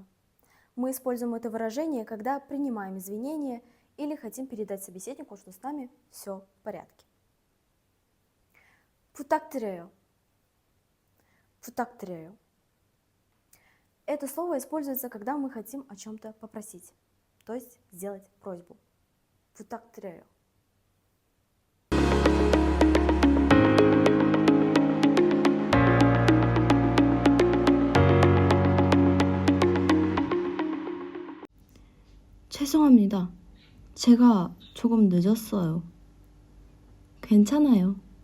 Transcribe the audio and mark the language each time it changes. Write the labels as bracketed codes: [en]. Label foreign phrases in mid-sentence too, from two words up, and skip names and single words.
[ru] Мы используем это выражение, когда принимаем извинения или хотим передать собеседнику, что с нами все в порядке. [ko] 부탁드려요. 부탁드려요. [ru] Это слово используется, когда мы хотим о чем-то попросить, то есть сделать просьбу. [ko] 부탁드려요. 죄송합니다. 제가 조금 늦었어요. 괜찮아요.